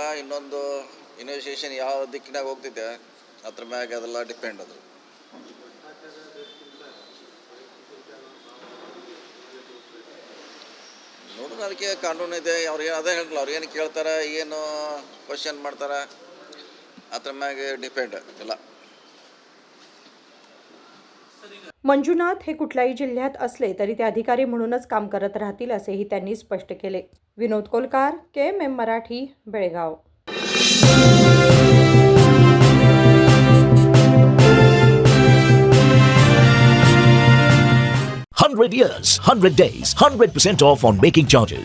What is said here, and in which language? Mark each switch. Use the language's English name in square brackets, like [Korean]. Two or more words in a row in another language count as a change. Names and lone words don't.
[Kannada] ಇನ್ನೊಂದು ಇನ್ವೆಸ್ಟಿಗೇಷನ್ ಯಾವ ದಿಕ್ಕಿನಾಗ ಹೋಗ್ತಿದೆ ಅದ್ರ ಮ್ಯಾಗ ಅದೆಲ್ಲ ಡಿಪೆಂಡ್. ಅದು ನೋಡೋಣ. ಅದಕ್ಕೆ ಕಾನೂನು ಇದೆ. ಅವ್ರು ಅದೇ ಹೇಳಿಲ್ಲ. ಅವ್ರು ಏನು ಕೇಳ್ತಾರೆ, ಏನು ಕ್ವಶನ್ ಮಾಡ್ತಾರೆ, ಅದ್ರ ಮ್ಯಾಗೆ ಡಿಪೆಂಡ್ ಇಲ್ಲ. [Marathi] मंजुनाथ हे कुठल्याही जिल्ह्यात असले तरी ते अधिकारी म्हणूनच काम करत राहतील असेही त्यांनी स्पष्ट केले. विनोद कोलकार, KMM मराठी, बेळगाव. [English] 100 years, 100 days, 100% off on making charges.